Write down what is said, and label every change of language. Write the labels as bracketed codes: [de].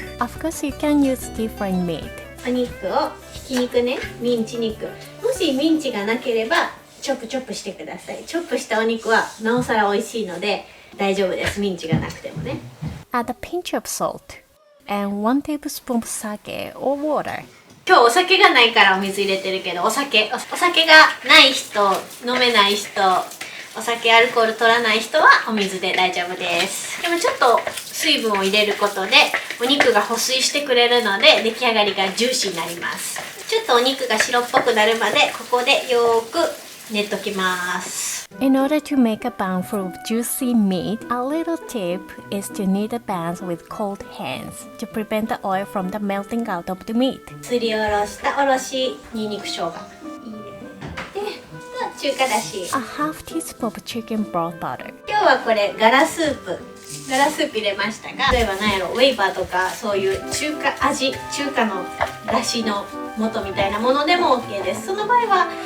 [en] Of course, you can use different meat. [ja] お肉をひき肉ね、ミンチ肉。もしミンチがなければチョップしてください。チョップしたお肉はなおさら美味しいので大丈夫です。ミンチがなくてもね。 [en] Add a pinch of salt and 1 tablespoon of sake or water。 [ja] 今日お酒がないからお水入れてるけど、お酒がない人、飲めない人、お酒アルコール取らない人はお水で大丈夫です。でもちょっと水分を入れることでお肉が保水してくれるので出来上がりがジューシーになります。ちょっとお肉が白っぽくなるまでここでよーく練っときます。 [en] In order to make a bun full of juicy meat, a little tip is to knead the buns with cold hands to prevent the oil from the melting out of the meat. [ja] すりおろしたおろしにんにく生姜入れて、中華だし [en] A half teaspoon of chicken broth butter。 [ja] 今日はこれガラスープ入れましたが、例えば何やろ、ウェイパーとかそういう中華のだしの素みたいなものでも OK です。その場合は